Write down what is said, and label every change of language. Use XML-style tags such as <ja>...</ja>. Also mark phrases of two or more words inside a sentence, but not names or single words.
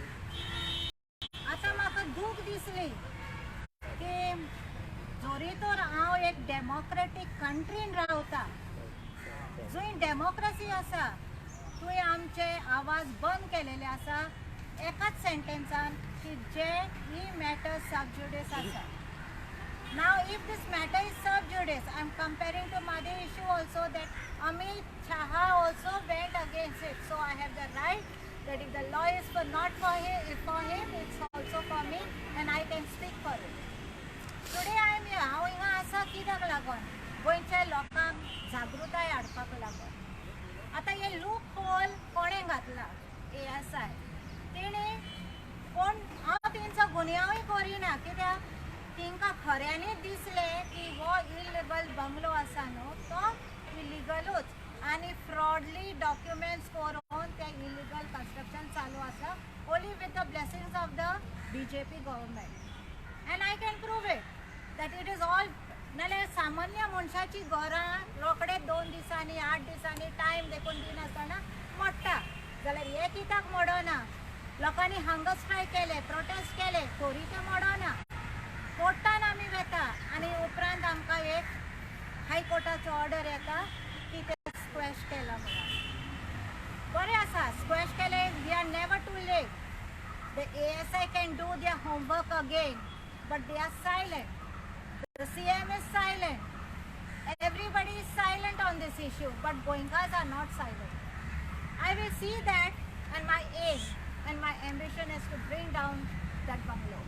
<kok>आतां म्हाका दूख दिसली की जोरी तर हांव एक</kok> <en>democratic countryn</en> <kok>रावता, जंय डेमोक्रेसी आसा, थंय आमचे आवाज बंद केलेले आसा एकाच सेंटेन्सान की जे ही</kok> <en>matter sub judice</en> <kok>आसा.</kok> <en>Now if this matter is sub judice, I am comparing to Mhadei issue also that Amit Shah also went against it. So I have the right that if the law is not for him, it's also for me and I can speak for it. Today I am here.</en> <kok>हांव हिंगा आसा कित्याक लागून? गोंयच्या लोकांक जागृताय हाडपाक लागून. आतां हे लूप होल कोणें घातला? ASI. तेणे कोण, हांव तेंचो गुन्यांवूय करिना, कित्याक तिंकां खऱ्यांनीच दिसलें की हो</kok> <en>illegal bungalow</en> <kok>आसा न्हू तो इल्लीगलूच आनी</kok> <en>fraudly documents</en> <kok>करून ते</kok> <en>illegal construction</en> <kok>चालू आसा,</kok> <en>only with the blessings of the BJP government. And I can prove it that it is all.</en> <kok>नाल्यार सामान्य मनशाची घरां रोखडे 2 दिसांनी 8 दिसांनी टायम देखून दिनासतना मोडटा जाल्यार हे कित्याक मोडना? लोकांनी</kok> <en>hunger strike</en> <kok>केले, प्रोटेस्ट केले, तरी ते मोडना. कोर्टान आमी वेता आनी उपरांत आमकां एक हायकोर्टाचो ऑर्डर येता की ते स्क्वॅश केला म्हणून. बरें आसा, स्क्वॅश केले,</kok> <en>We are never too late. The ASI can do their homework again, but they are silent. The CM is silent. Everybody is silent on this issue, but Goenkas are not silent. I will see that, and my aim and my ambition is to bring down that bungalow.</en>